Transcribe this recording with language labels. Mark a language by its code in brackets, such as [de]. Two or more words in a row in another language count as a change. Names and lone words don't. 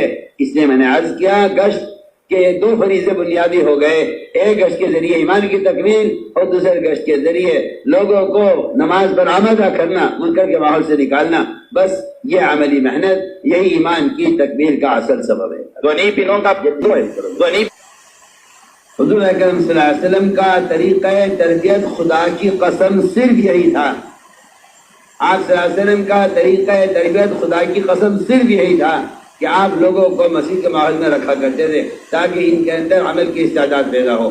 [ur] اس لیے میں نے عرض کیا گشت کہ 2 فریضے بنیادی ہو گئے، ایک گشت کے ذریعے ایمان کی تکمیل اور دوسرے گشت کے ذریعے لوگوں کو نماز پر آمادہ کرنا، منکر کے ماحول سے نکالنا۔ بس یہ عملی محنت یہی ایمان کی تکمیل کا اصل سبب ہے۔ [th] ตัวนี้พี่น้องครับตัวนี้ [ur] حضور اکرم [ar] صلی اللہ علیہ وسلم [ur] کا طریقہ تربیت خدا کی قسم صرف یہی تھا۔ آپ [ar] صلی اللہ علیہ وسلم [ur] کا طریقہ تربیت خدا کی قسم صرف یہی تھا کہ آپ لوگوں کو مسجد کے ماحول میں رکھا کرتے تھے تاکہ ان کے اندر عمل کی استعداد پیدا ہو۔